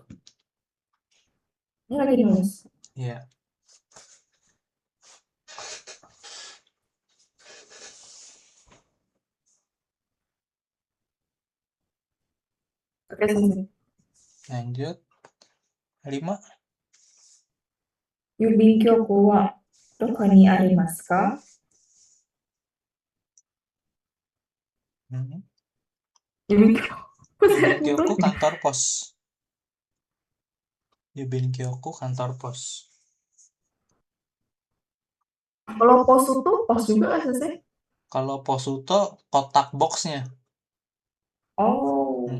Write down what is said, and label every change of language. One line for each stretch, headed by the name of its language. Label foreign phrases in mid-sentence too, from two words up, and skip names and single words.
Indonesian: Ini lagi nulis. Iya. Oke, selesai. Lanjut. 5.
Japanese: 郵便局はどこにありますか？郵便局。
Indonesian: Yubenkyoku kantor pos. Yubenkyoku kantor pos. Kalau pos itu pos juga kan selesai? Kalau posuto kotak boxnya. Oh.